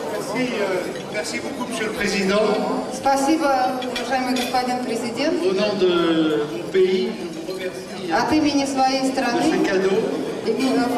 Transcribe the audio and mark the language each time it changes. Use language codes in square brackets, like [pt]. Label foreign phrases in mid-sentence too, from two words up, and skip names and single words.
[fr] Merci beaucoup, Monsieur le Président. [ru] Спасибо, уважаемый господин президент. [fr] Au nom de mon pays, je vous remercie [ru] От имени своей [fr] de ce [ru] страны [fr] cadeau.